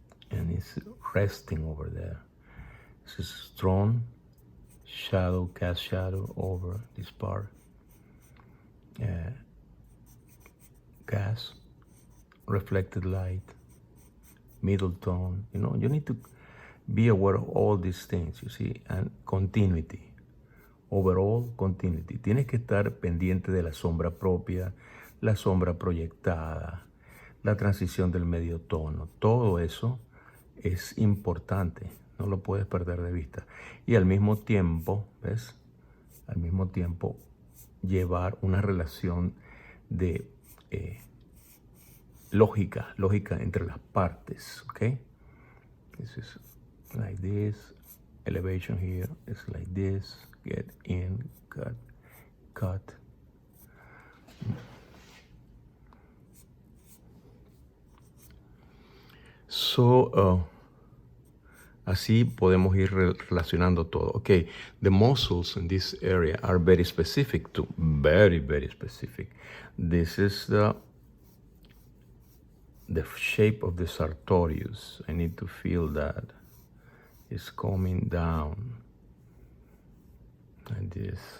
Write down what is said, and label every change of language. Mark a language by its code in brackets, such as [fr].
[en] And it's resting over there. This is strong shadow, cast shadow over this part. Gas, reflected light, middle tone. You know, you need to be aware of all these things, you see, and continuity. Overall continuity. [es] Tienes que estar pendiente de la sombra propia, la sombra proyectada, la transición del medio tono. Todo eso es importante, no lo puedes perder de vista. Y al mismo tiempo, ¿ves? Al mismo tiempo llevar una relación de lógica entre las partes, ¿ok? [en] This is like this, elevation here is like this, get in, cut. [es] So, así podemos ir relacionando todo. [en] Okay, the muscles in this area are very specific too, very, very specific. This is the shape of the sartorius. I need to feel that. It's coming down like this.